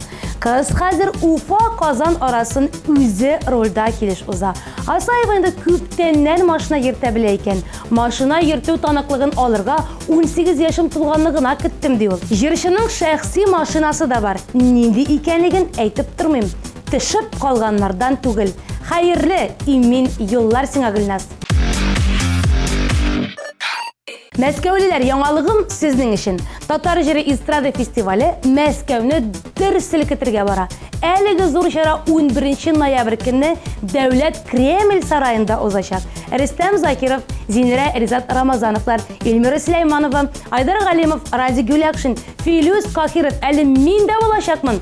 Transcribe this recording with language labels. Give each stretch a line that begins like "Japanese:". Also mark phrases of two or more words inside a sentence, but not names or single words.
Tatar: Кыз хәзер Уфа Казан арасын үзе рольда килеш уза. Асаева инде күптәннән машина йөртә белә икән. Машина йөртү таныклыгын алырга 18 яшым тулганлыгына киттем ди ул. Җырчының шәхси машинасы да бар. Нинди икәнлеген әйтеп тормыйм. Тишеп калганнардан түгел. Hayırlı, imin yollar sina Gülnaz. Мәскәүлеләр, яңалыгым сезнең өчен. Татар җыры эстрада фестивале Мәскәүне дер селкетергә бара. Әлеге зур чара 11 ноябрь көнне Дәүләт Кремль сараенда узачак. Рөстәм Закиров, Зинира Ризат Рамазановлар, Эльмира Сулейманова, Айдар Галимов, Ради Гүлякшин, Филюс Кахиров, әле мин дә булачакмын.